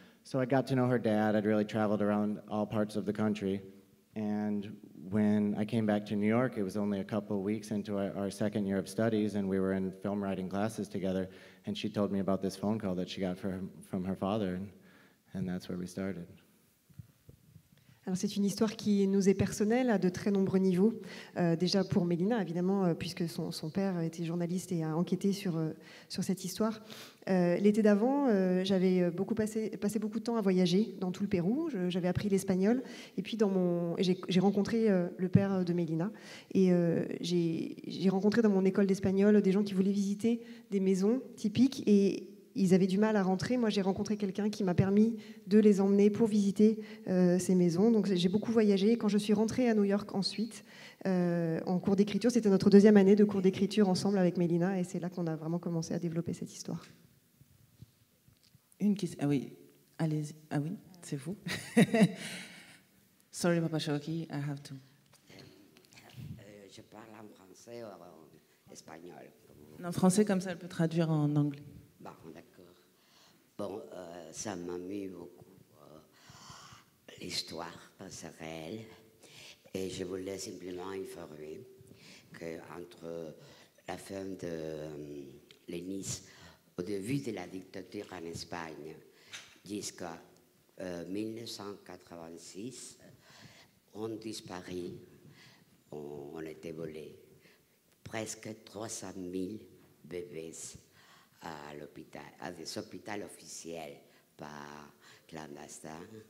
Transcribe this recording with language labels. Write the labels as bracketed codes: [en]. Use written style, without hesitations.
[en] So I got to know her dad. I'd really traveled around all parts of the country, and when I came back to New York, it was only a couple of weeks into our second year of studies, and we were in film writing classes together, and she told me about this phone call that she got from her father, and that's where we started. [fr] Alors c'est une histoire qui nous est personnelle à de très nombreux niveaux. Déjà pour Melina, évidemment, puisque son père était journaliste et a enquêté sur cette histoire. L'été d'avant, j'avais passé beaucoup de temps à voyager dans tout le Pérou. J'avais appris l'espagnol. Et puis j'ai rencontré le père de Melina. Et j'ai rencontré dans mon école d'espagnol des gens qui voulaient visiter des maisons typiques. Et ils avaient du mal à rentrer. Moi, j'ai rencontré quelqu'un qui m'a permis de les emmener pour visiter ces maisons. Donc, j'ai beaucoup voyagé. Quand je suis rentrée à New York ensuite, en cours d'écriture, c'était notre deuxième année de cours d'écriture ensemble avec Melina, et c'est là qu'on a vraiment commencé à développer cette histoire. Une question. Ah oui, allez-y. Ah oui, c'est vous. [en] Sorry, Papa Shoki, I have to. [fr] Je parle en français ou en espagnol? En français, comme ça, elle peut traduire en anglais. Bon, d'accord. Bon, ça m'amuse beaucoup, l'histoire passerelle. Et je voulais simplement informer qu'entre la fin de l'Énice, au début de la dictature en Espagne, jusqu'à 1986, on disparu, on était volé presque 300 000 bébés à l'hôpital, à des hôpitaux officiels, pas clandestins.